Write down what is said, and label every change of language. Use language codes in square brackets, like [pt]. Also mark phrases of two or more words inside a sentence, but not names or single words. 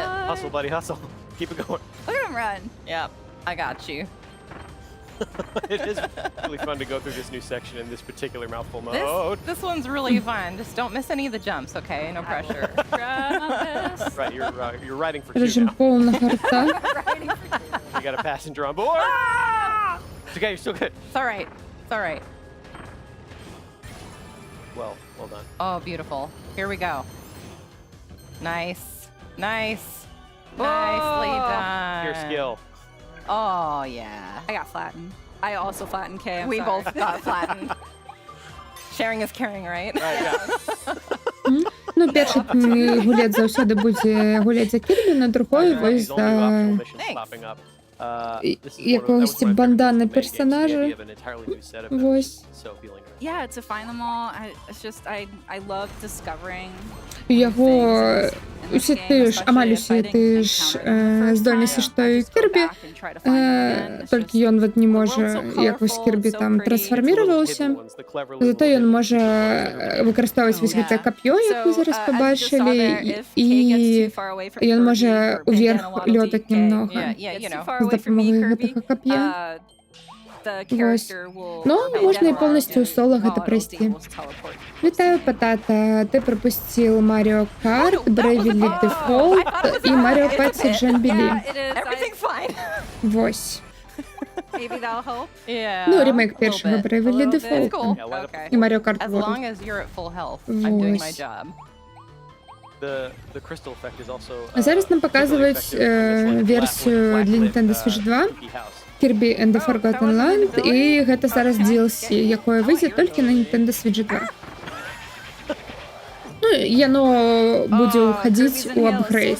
[en] Hustle, buddy, hustle. Keep it going. look at him run. Yep, I got you. It is really fun to go through this new section in this particular mouthful This, mode. this one's really fun. Just don't miss any of the jumps, okay? No pressure. Try my best. Right, you're riding for 2 [uk] Режим [en] now. [uk] повна харта. [en] Riding for two. You got a passenger on board. It's okay, you're still good. It's all right. It's all right. Well done. Oh, beautiful. Here we go. Nice. Nicely done. Your skill. Oh, yeah. I got flattened. I also flattened Kay. I'm We sorry. both got flattened. Sharing is caring, right? [be] Ну, першы гулец заўсёды будзе гуляць за Кірбі, на другой вось [en] These all new optional [be] за [en] missions popping up. [be] І- [en] This is one of- that was [be] якогось [en] one of my [be] бандана [en] favorite things in the main game, [be] персонажа. [en] the idea of an entirely new set of them. [be] Вось. [en] So appealing to me. Yeah, to find them all, it's just I love discovering [be] Яго усе ты ж, амаль усе ты ж здольнасці, што і Кірбі, толькі ён вот не можа, як вось Кірбі там трансфарміраваўся, зато ён можа выкарыстоўваць вось гэтае кап'ё, як вы зараз пабачылі, і ён можа ўверх лётаць нямнога з дапамогай гэтага кап'я. Вось. Ну, можна і поўнасцю ў сола гэта прайсці. Вітаю, Патата. Ты прапусціў Mario Kart, Bravely Default і Mario Party Jamboree. [en] Everything's fine. [be] Вось. [en] Maybe that'll help. Yeah. [be] Ну, ремейк [en] a little [be] першага [en] bit. [be] Bravely [en] It's [be] Default [en] cool. [be] і Mario Kart [en] As [be] World. [en] long as you're at full health, I'm doing my [be] Вось. [en] job. The crystal effect is also, [be] А зараз нам паказваюць версію для Nintendo Switch 2, Kirby and the Forgotten Land, і гэта зараз DLC, якое выйдзе толькі на Nintendo Switch 2. Ну, яно будзе ўхадзіць у апгрейд.